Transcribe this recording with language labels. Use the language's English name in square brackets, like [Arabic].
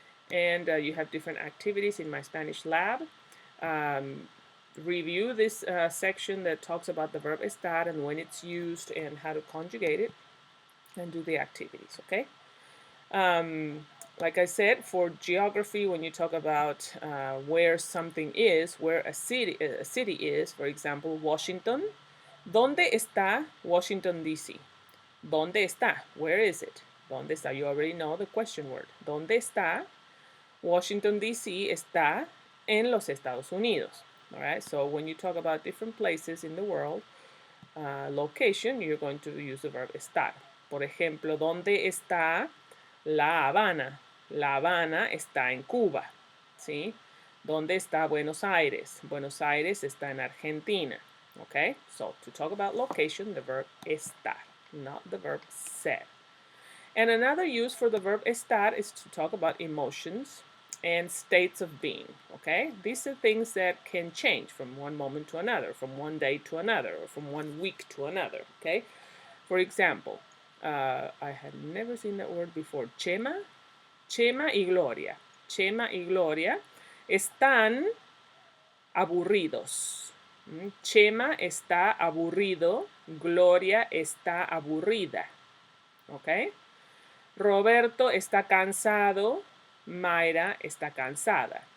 [English] And you have different activities in my Spanish lab. Review this section that talks about the verb estar and when it's used and how to conjugate it, and do the activities, okay? Like I said, for geography, when you talk about where something is, where a city is, for example, Washington. [Spanish] ¿Dónde está Washington, D.C.? ¿Dónde está? [English] Where is it? [Spanish] ¿Dónde está? [English] You already know the question word. [Spanish] ¿Dónde está? Washington, D.C. está en los Estados Unidos. [English] All right, so when you talk about different places in the world, location, you're going to use the verb estar. [Spanish] Por ejemplo, ¿dónde está La Habana? La Habana está en Cuba, ¿sí? ¿Dónde está Buenos Aires? Buenos Aires está en Argentina. [English] Okay, so to talk about location, the verb estar, not the verb ser. And another use for the verb estar is to talk about emotions and states of being. Okay, these are things that can change from one moment to another, from one day to another, or from one week to another. Okay, for example, I had never seen that word before. [Spanish] Chema y Gloria. Chema y Gloria están aburridos. Chema está aburrido. Gloria está aburrida. ¿Ok? Roberto está cansado. Mayra está cansada.